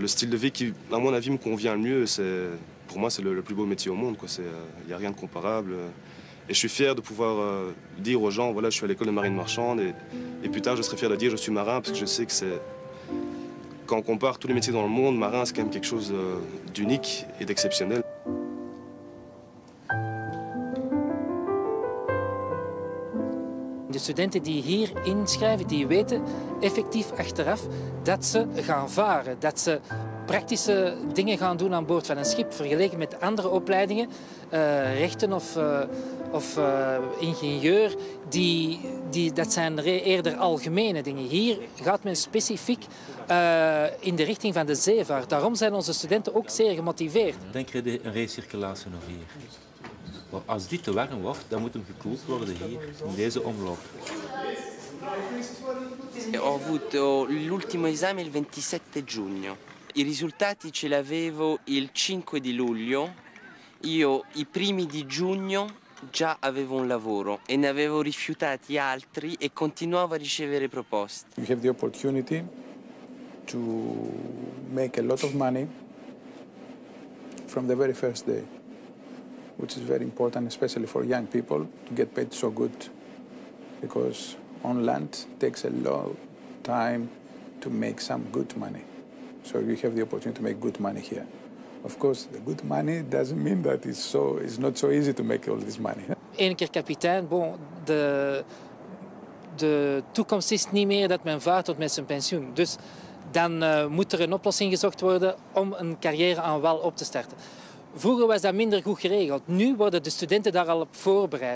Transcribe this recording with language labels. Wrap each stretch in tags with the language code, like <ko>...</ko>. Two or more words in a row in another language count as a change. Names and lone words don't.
<fr>C'est le style de vie qui, à mon avis, me convient le mieux. Pour pour moi, c'est le plus beau métier au monde. Il n'y a rien de comparable. Et je suis fier de pouvoir dire aux gens, voilà, je suis à l'école de marine marchande. Et plus tard, je serai fier de dire, je suis marin, parce que je sais que c'est... Quand on compare tous les métiers dans le monde, marin, c'est quand même quelque chose d'unique et d'exceptionnel.</fr> <nl>De studenten die hier inschrijven, die weten effectief achteraf dat ze gaan varen. Dat ze praktische dingen gaan doen aan boord van een schip. Vergeleken met andere opleidingen, rechten of ingenieur, dat zijn eerder algemene dingen. Hier gaat men specifiek in de richting van de zeevaart. Daarom zijn onze studenten ook zeer gemotiveerd. Dan krijg je een recirculatie nog hier. Als dit te warm wordt, dan moet hem gekoeld worden hier, in deze omloop.</nl> <it>Ho avuto l'ultimo esame il 27 giugno. I risultati ce l'avevo il 5 di luglio. Io i primi di giugno già avevo un lavoro e ne avevo rifiutati altri e continuavo a ricevere proposte.</it> <en>We have the opportunity to make a lot of money from the very first day, which is very important, especially for young people, to get paid so good, because on land it takes a long time to make some good money. So you have the opportunity to make good money here. Of course, the good money doesn't mean that it's not so easy to make all this money.</en> <nl>Eén keer kapitein, de toekomst is niet meer dat men vaart tot met zijn pensioen. Dus dan moet er een oplossing gezocht worden om een carrière aan wal op te starten. Vroeger was dat minder goed geregeld. Nu worden de studenten daar al op voorbereid.</nl>